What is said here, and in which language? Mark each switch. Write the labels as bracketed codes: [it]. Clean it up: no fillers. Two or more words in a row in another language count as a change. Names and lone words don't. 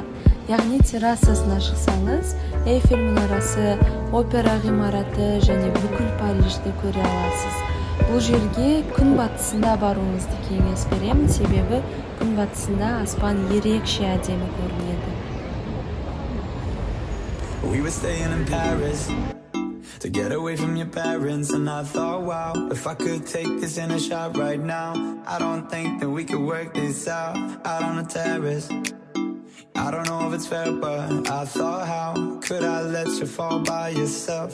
[kk] Яғни террасасына шықсаңыз, Эйфель мұнарасы, опера ғимараты және бүкіл Парижді көре аласыз. Бұл жерге күн батысында баруыңызды кеңес беремін, себебі күн батысында аспан ерекше әдемі көрінеді. [en] We were staying in Paris to get away from your parents, and I thought, wow, if I could take this in a shot right now, I don't think that we could work this out on a terrace. I don't know if it's fair, but I thought, how could I let you fall by yourself?